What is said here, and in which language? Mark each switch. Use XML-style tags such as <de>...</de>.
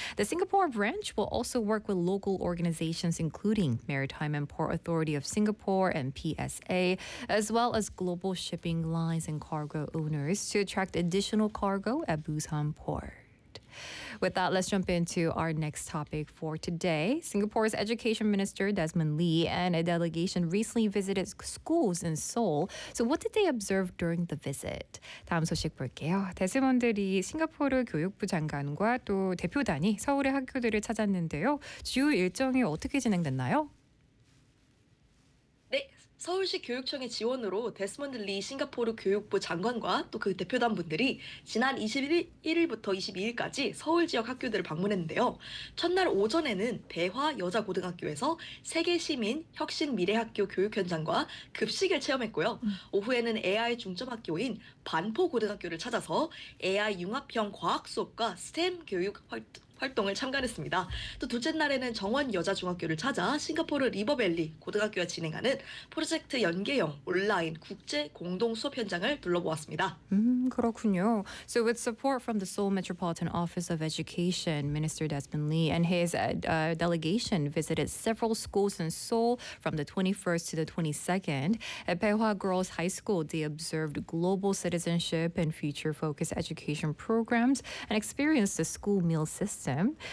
<en>The Singapore branch will also work with local organizations including Maritime and Port Authority of Singapore and PSA, as well as global shipping lines and cargo owners to attract additional cargo at Busan Port. With that, let's jump into our next topic for today. Singapore's Education Minister Desmond Lee and a delegation recently visited schools in Seoul. So what did they observe during the visit?</en> <ko>다음 소식 볼게요. 데스몬드리 싱가포르 교육부 장관과 또 대표단이 서울의 학교들을 찾았는데요. 주요 일정이 어떻게 진행됐나요? 서울시 교육청의 지원으로 데스몬드 리 싱가포르 교육부 장관과 또 그 대표단 분들이 지난 21일부터 22일까지 서울 지역 학교들을 방문했는데요. 첫날 오전에는 대화 여자고등학교에서 세계시민 혁신미래학교 교육현장과 급식을 체험했고요. 오후에는 AI 중점학교인 반포고등학교를 찾아서 AI 융합형 과학수업과 STEM 교육 활동을 참관했습니다. 또 둘째 날에는 정원 여자중학교를 찾아 싱가포르 리버밸리 고등학교가 진행하는 프로젝트 연계형 온라인 국제 공동 수업 현장을 둘러보았습니다. 그렇군요.</ko> <en>So with support from the Seoul Metropolitan Office of Education, Minister Desmond Lee and his delegation visited several schools in Seoul from the 21st to the 22nd. At Paehwa Girls High School, they observed global citizenship and future-focused education programs and experienced the school meal system.</en>